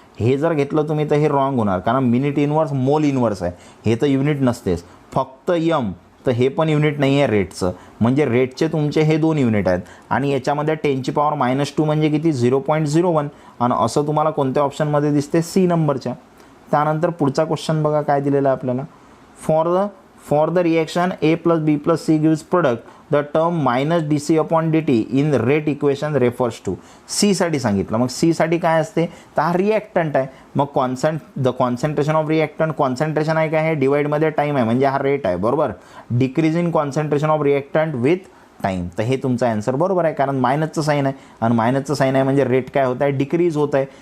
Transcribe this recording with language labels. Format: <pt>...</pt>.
<mr>हे जर घेतलं तुम्ही तर हे रॉंग होणार, कारण मिनिट इनवर्स मोल इनवर्स आहे, हे तर युनिट नसतेच. फक्त यम, तर हे पण युनिट नाही आहे रेटचं, म्हणजे रेटचे तुमचे हे 2 युनिट आहेत. आणि याच्यामध्ये 10ची पॉवर -2 म्हणजे किती? 0.01. आणि असं तुम्हाला कोणत्या ऑप्शनमध्ये दिसते? सी नंबरच्या. त्यानंतर पुढचा क्वेश्चन बघा काय दिलेला आहे आपल्याला.</mr> <en>For the reaction A plus B plus C gives product, the term -dC/dt in rate equation refers to.</en> <mr>C साठी सांगितलं. मग C साठी काय असते? तर हा रिॲक्टंट आहे. मग</mr> <en>the concentration of reactant,</en> <mr>concentration आहे काय? आहे डिवाइडमध्ये टाईम आहे, म्हणजे हा रेट आहे, बरोबर.</mr> <en>Decrease in concentration of reactant with time.</en> <mr>तर हे तुमचा आन्सर बरोबर आहे, कारण मायनसचं साईन आहे आणि मायनसचं साईन आहे म्हणजे रेट काय होत आहे? डिक्रीज होत आहे.</mr>